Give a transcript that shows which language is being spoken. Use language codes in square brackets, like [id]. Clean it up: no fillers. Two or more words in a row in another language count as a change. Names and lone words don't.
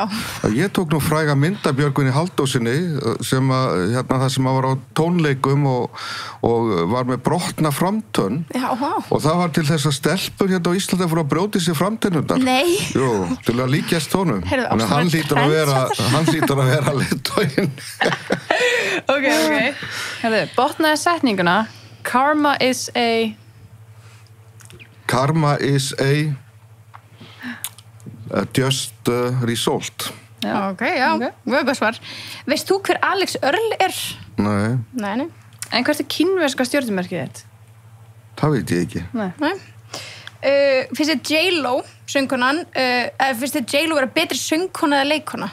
[is] Ég tók nú fræga mynd af Björgvini Halldórssoni sem að, það sem að var á tónleikum og var með brotna framtönn. Já, og það var til þess að stelpur hérna á Íslandi fyrir að brjóti sér framtennundar. Nei. Jú, til að líkjast honum. Heyrðu, hann hlýtur að vera leiðtoginn. Ok. Heyrðu, botnaði setninguna [en] Karma is a just result. [is] Ok, vögga svar. Veist þú hver Alex Earl er? Nei. En hvert er kínverska stjörnumerkið þitt? Það veit ég ekki. Nei. Finnst þið J.Lo söngkonan, finnst þið J.Lo vera betri söngkona eða leikona?